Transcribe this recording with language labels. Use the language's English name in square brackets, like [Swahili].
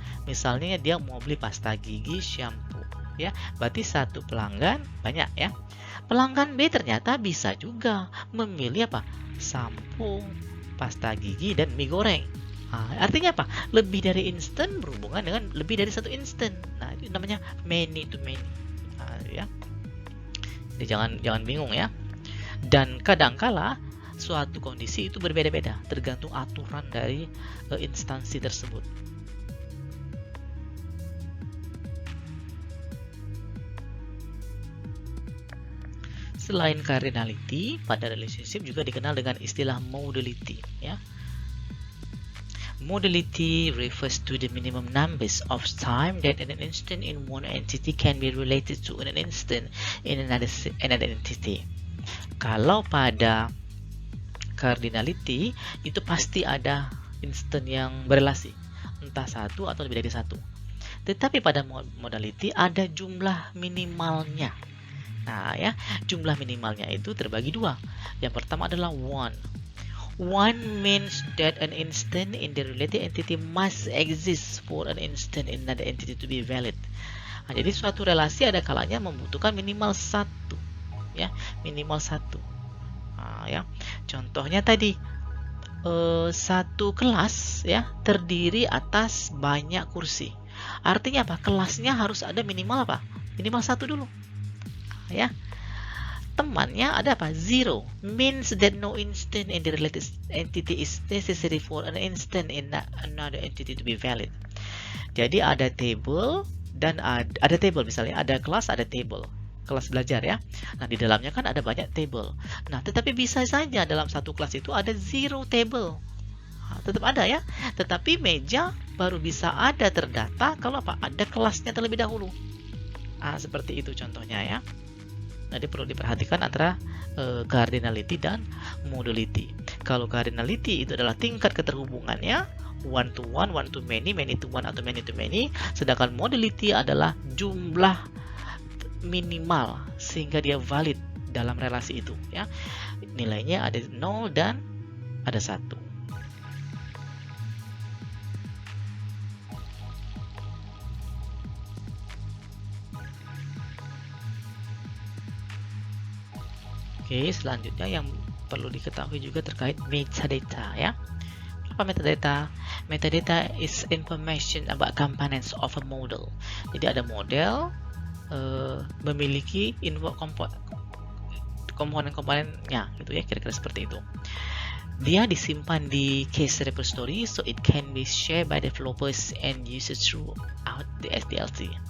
[Indonesian] Misalnya dia mau beli pasta gigi, shampoo ya. Berarti satu pelanggan banyak ya. Pelanggan B ternyata bisa juga memilih apa? Sampo, pasta gigi dan mie goreng. Artinya apa? Lebih dari instan berhubungan dengan lebih dari satu instan. Nah, itu namanya many to many. Ya. Jadi jangan bingung ya. Dan kadangkala suatu kondisi itu berbeda-beda tergantung aturan dari instansi tersebut. Selain cardinality, pada relationship juga dikenal dengan istilah modality ya. [English] Modality refers to the minimum numbers of time that an instant in one entity can be related to an instant in another entity. [Indonesian] Kalau pada cardinality itu pasti ada instant yang berelasi, entah satu atau lebih dari satu. Tetapi pada modality ada jumlah minimalnya. Nah ya, jumlah minimalnya itu terbagi dua. Yang pertama adalah one. [English] One means that an instant in the related entity must exist for an instant in another entity to be valid. [Indonesian] Nah, jadi suatu relasi ada kalanya membutuhkan minimal satu, ya, minimal satu. Nah, ya, contohnya tadi satu kelas, ya, terdiri atas banyak kursi. Artinya apa? Kelasnya harus ada minimal apa? Minimal satu dulu, ya. Temannya ada apa? [English] Zero means that no instant in the related entity is necessary for an instant in another entity to be valid. [Indonesian] Jadi ada table dan ada table, misalnya ada kelas, ada table, kelas belajar ya. Nah, di dalamnya kan ada banyak table. Nah, tetapi bisa saja dalam satu kelas itu ada zero table. Nah, tetap ada ya. Tetapi meja baru bisa ada terdata kalau apa? Ada kelasnya terlebih dahulu. Seperti itu contohnya ya. Jadi perlu diperhatikan antara cardinality dan modality. Kalau cardinality itu adalah tingkat keterhubungannya one to one, one to many, many to one atau many to many. Sedangkan modality adalah jumlah minimal sehingga dia valid dalam relasi itu. Ya, nilainya ada 0 dan ada 1. Oke, selanjutnya yang perlu diketahui juga terkait metadata ya. Apa metadata? [English] Metadata is information about components of a model. [Indonesian] Jadi ada model memiliki info komponen-komponennya gitu ya, kira-kira seperti itu. Dia disimpan di case repository, [English] so it can be shared by developers and users throughout the SDLC.